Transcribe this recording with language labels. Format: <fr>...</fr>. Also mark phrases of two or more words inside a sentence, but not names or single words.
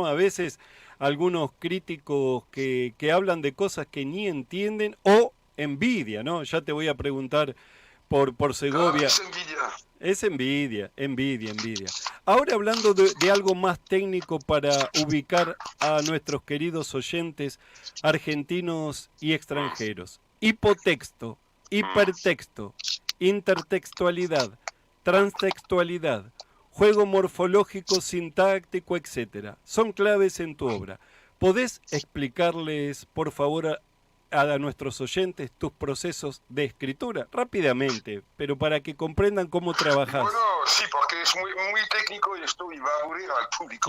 <es>A veces algunos críticos que hablan de cosas que ni entienden o envidia, ¿no? Ya te voy a preguntar por Segovia. Es envidia. Es envidia. Ahora hablando de algo más técnico para ubicar a nuestros queridos oyentes argentinos y extranjeros. Hipotexto, hipertexto, intertextualidad, transtextualidad, juego morfológico, sintáctico, etc. Son claves en tu obra. ¿Podés explicarles, por favor, a nuestros oyentes tus procesos de escritura? Rápidamente, pero para que comprendan cómo trabajás. Bueno, sí, porque es muy, muy técnico y esto iba a aburrir al público.</es>